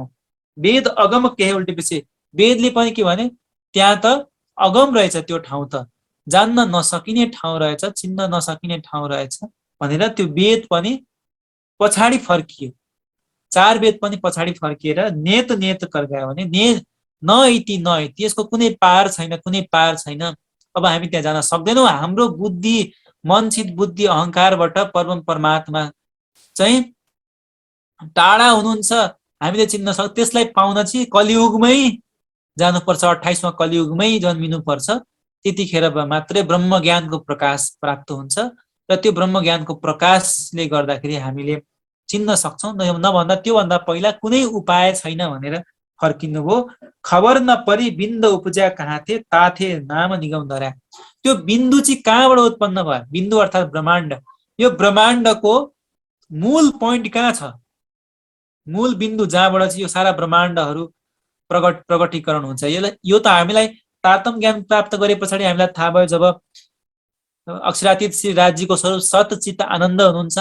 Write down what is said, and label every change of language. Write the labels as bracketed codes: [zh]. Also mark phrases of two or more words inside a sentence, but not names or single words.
[ne] वेद अगम के उल्टेपछि वेदले पनि के भने त्यहाँ त अगम रहेछ, त्यो ठाउँ त जान्न नसकिने ठाउँ रहेछ, चिन्न नसकिने ठाउँ रहेछ भनेर त्यो वेद पनि पछाडि फर्कियो। 4 वेद पनि पछाडि फर्किएर नेत नेत कर गयो भने [sa] न इति न इति, [ne] यसको कुनै पार छैन, कुनै पार छैन। अब हामी त्यहाँ जान सक्दैनौँ। हाम्रो बुद्धि, मनसित बुद्धि अहङ्कारबाट परम परमात्मा चाहिँ टाढा हुनुहुन्छ, हामीले चिन्न सक्छ। त्यसलाई पाउन चाहिँ कलियुगमै जानुपर्छ, 28वां कलियुगमै जन्मिनुपर्छ। त्यतिखेर मात्रै ब्रह्म ज्ञानको प्रकाश प्राप्त हुन्छ र त्यो ब्रह्म ज्ञानको प्रकाशले गर्दाखेरि हामीले चिन्न सक्छौँ। नभन्दा त्योभन्दा पहिला कुनै उपाय छैन भनेर फर्किनु भयो। [hi] खबर न परी बिन्द उपजा कहाँ थे, ताथे नाम निगम धरा। [ne] त्यो बिन्दु चाहिँ कहाँबाट उत्पन्न भयो? बिन्दु अर्थात् ब्रह्माण्ड। यो ब्रह्माण्डको मूल पोइन्ट कहाँ छ? मूल बिन्दु जहाँबाट चाहिँ यो सारा ब्रह्माण्डहरू प्रकटीकरण हुन्छ। यो त हामीलाई तारतम्य ज्ञान प्राप्त गरे पछाडि हामीलाई थाहा भयो, जब अक्षरातीत श्री राज्यको स्वरूप सत चित्त आनन्द हुनुहुन्छ।